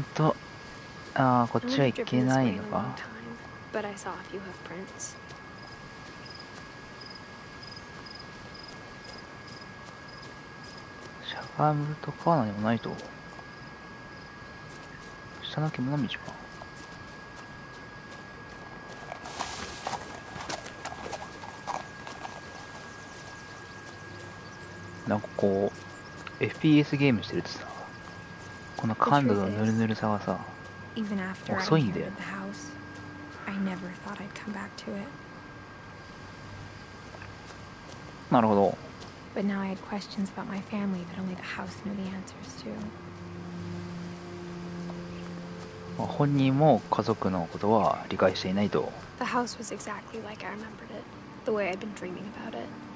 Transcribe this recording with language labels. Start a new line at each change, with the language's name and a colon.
Japanese: こっちはいけないのか。
English: But I saw a few hoof prints.
Japanese: しゃがむとか何もないと。下の獣道か。なんかこう FPS ゲームしてるとさ、この感度のヌルヌルさがさ、
English: Even after I
Japanese: 遅いんだよ
English: inherited the house, I never thought I'd come back to it.
Japanese: なるほど。
English: But now I had questions about my family that only the house knew the answers to.
Japanese: 本人も家族のことは理解していないと。
English: The house was exactly like I remembered it, the way I'd been dreaming about it.